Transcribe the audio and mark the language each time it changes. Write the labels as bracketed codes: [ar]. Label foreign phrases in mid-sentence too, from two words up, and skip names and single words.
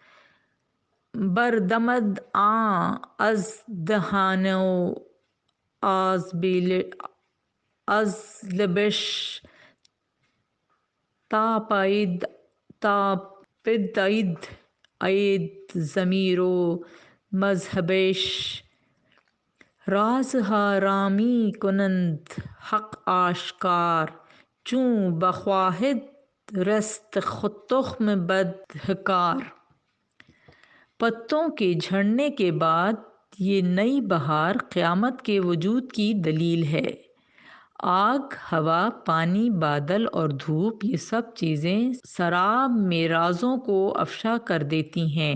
[fa] بردمد آن از دهان و از لبش تا پیداید اید ضمیر و مذهبش، رازها را می کنند حق آشکار، چون بخواهد رست تخم بدهکار۔ [ur] پتوں کے جھڑنے کے بعد یہ نئی بہار قیامت کے وجود کی دلیل ہے۔ آگ، ہوا، پانی، بادل اور دھوپ، یہ سب چیزیں سراب میں رازوں کو افشا کر دیتی ہیں۔